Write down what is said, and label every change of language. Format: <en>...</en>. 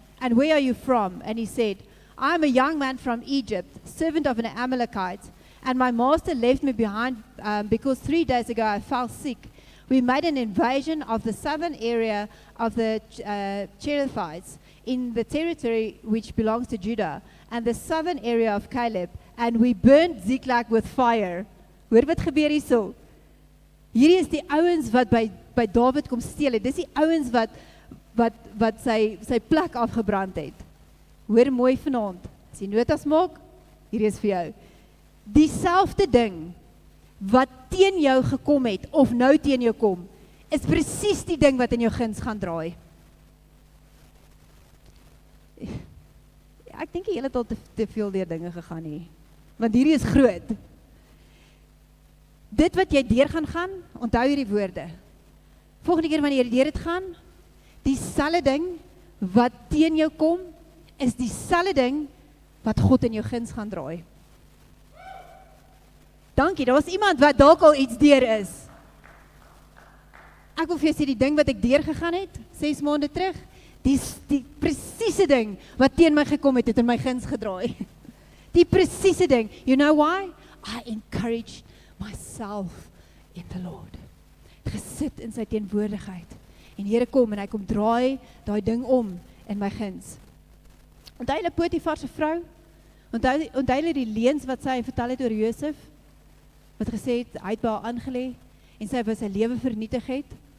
<en>And where are you from? And he said, I am a young man from Egypt, servant of an Amalekite, and my master left me behind because 3 days ago I fell sick. we made an invasion of the southern area of the Cherethites in the territory which belongs to Judah, and the southern area of Caleb, and we burned Ziklag with fire.</en> <af>Hoor wat gebeur hierso? Hierdie is die ouens wat by David kom steel het. Dis die ouens wat sy plek afgebrand het. Hoor mooi vanaand. As jy notas maak, hier is vir jou. Dieselfde ding wat teen jou gekom het, of nou teen jou kom, is presies die ding wat in jou guns gaan draai. Ek dink jy het al te veel deur dinge gegaan hier, want hierdie is groot. Dit wat jy deur gaan, onthou hierdie woorde. Volgende keer wanneer jy deur het gaan, dieselfde ding wat teen jou kom, is dieselfde ding wat God in jou guns gaan draai. Dankie, daar was iemand wat dalk al iets deur is. Ek wil vir jou sê, die ding wat ek deur gegaan het, 6 maande terug, die presiese ding wat teen my gekom het in my guns gedraai. Die presiese ding.</af> <en>You know why? I encouraged myself in the Lord.</en> <af>Gesit in sy teenwoordigheid. En Here kom en hy kom draai daai ding om in my guns. Onthou julle Potifar se vrou? Onthou julle die leuns wat sy vertel het oor Josef? Wat gesê het, hy het by haar aangelê en sy wou sy lewe vernietig het.</af>